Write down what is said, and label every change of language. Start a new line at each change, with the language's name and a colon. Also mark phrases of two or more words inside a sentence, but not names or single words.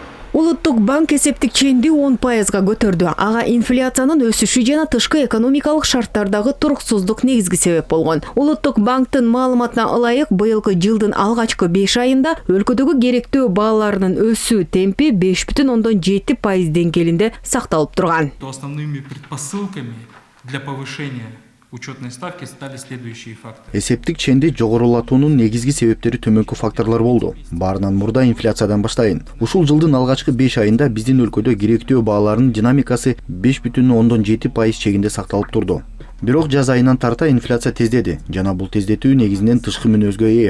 Kyrgyz: Улуттук банк эсептик ченди 10%га көтөрдү. Ага инфляциянын өсүшү жана тышкы экономикалык шарттардагы туруксуздук негизги себеп болгон. Улуттук банктын маалыматына ылайык, быйылкы жылдын алгачкы 5 айында өлкөдөгү керектөө бааларынын өсүү темпи 5,7% деңгээлинде сакталып турган.
Russian: Основными предпосылками для повышения учетной ставки стали следующие факторы.
Kyrgyz: Эсептик ченди жогорулатуунун негизги себептери төмөнкү факторлор болду. Баарынан мурда инфляциядан баштайын. Ушул жылдын алгачкы 5 айында биздин өлкөдө керектөө бааларынын динамикасы 5,7% чегинде сакталып турду. Бирок жаз айынан тарта инфляция тездеди жана бул тездетүү негизинен тышкы мүнөзгө ээ.